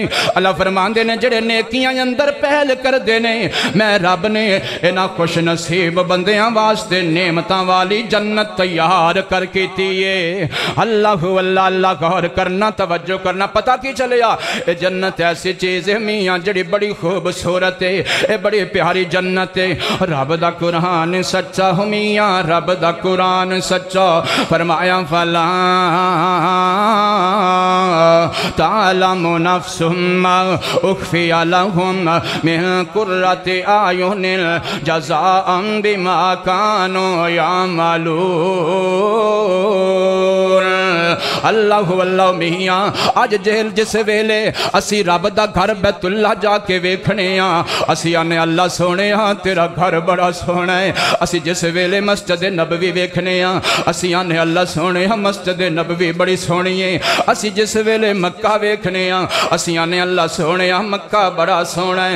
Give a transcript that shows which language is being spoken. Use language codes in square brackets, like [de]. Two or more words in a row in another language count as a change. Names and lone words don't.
[pa] اللہ فرماتے نے جیہڑے نیکیاں اندر پہل کرتے نے، میں رب نے اینہاں خوش نصیب بندیاں واسطے نعمتاں والی جنت تیار کر کیتی ہے. اللہ اللہ اللہ غور کرنا، توجہ کرنا. پتا کی چلیا ایہ جنت ایسی چیز ہے میاں جڑی بڑی خوبصورت ہے، ایہ بڑی پیاری جنت ہے. رب دا قرآن سچا ہو میاں، رب دا قرآن سچا. [ar] فرمایا فلا تعلم نفس ما أخفي لهم من قرة أعين جزاء بما كانوا يعملون. [pa] اللہ اللہ میاں اج جیل جس ویلے اسی رب دا گھر بیت اللہ جا کے ویکھنے اسی آنے اللہ سونے تیرا گھر بڑا سوہنا ہے. اسی جس ویلے مسجد نبوی ویکھنے اسی آنے اللہ سونے مسجد نبوی بڑی سوہنی ہے. اسی جس ویلے مکہ ویکھنے اسی آنے اللہ سونے مکہ بڑا سوہنا ہے.